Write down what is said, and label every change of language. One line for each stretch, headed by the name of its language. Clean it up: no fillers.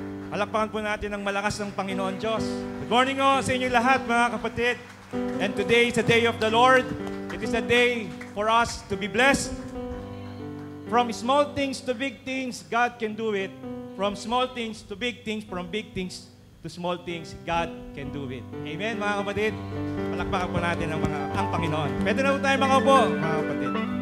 Filipino: Palakpakan po natin ang malakas ng Panginoon Diyos.
English: Good morning
Filipino: sa inyo lahat, mga kapatid.
English: And today is the day of the Lord. It is a day for us to be blessed. From small things to big things, God can do it. From small things to big things, from big things to small things, God can do it.
Filipino: Amen, mga kapatid. Palakpakan po natin ang Panginoon. Pwede na po tayo mga upo, mga kapatid.